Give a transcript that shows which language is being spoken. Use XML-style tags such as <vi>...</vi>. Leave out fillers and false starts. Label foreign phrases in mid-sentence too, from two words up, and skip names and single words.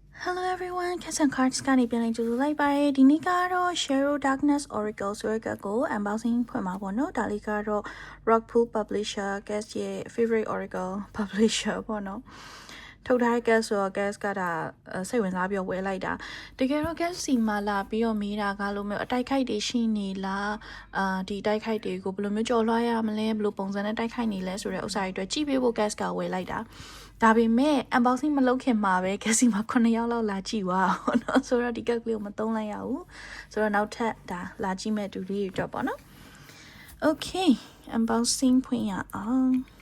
<en>Hello everyone, Cats and Cards</en> <my>ကနေပြန်လည်ကြိုဆိုလိုက်ပါတယ်ဒီနေ့ကတော့</my> <en>Shadow Darkness Oracle</en> <my>ဆိုတဲ့ကတ်ကို unboxing ဖွင့်မှာပေါ့နော်ဒါလေးကတော့</my> <en>Rockpool Publisher</en> <my>Cats ရဲ့</my> <en>favorite Oracle Publisher</en> <my>ပေါ့နော်ထုတ်ထားတဲ့ Cats ဆိုတော့ Cats က ဒါစိတ်ဝင်စားပြီးဝယ်လိုက်တာတကယ်တော့ Cats စီမှာလာပြီးတော့မေးတာကလို့မျိုးအတိုက်ခိုက်တွေရှိနေလားဒီတိုက်ခိုက်တွေကိုဘယ်လိုမျိုးကြော်လွှားရမလဲဘယ်လိုပုံစံနဲ့တိုက်ခိုက်နေလဲဆိုတဲ့ဥစ္စာတွေအတွက်ကြည့်ပေးဖို့ Cats ကဝယ်လိုက်တာဒါပေမဲ့ unboxing မလုပ်ခင်မှာပဲ Cassie မှာ9ယောက်လောက်လာကြည့်သွားအောင်เนาะဆိုတော့ဒီ card လေးကိုမသုံးလိုက်ရဘူးဆိုတော့နောက်ထပ်ဒါလာကြည့်မဲ့သူတွေအတွက်ပေါ့နော် Okay unboxing ဖွင့်ရအောင်</my>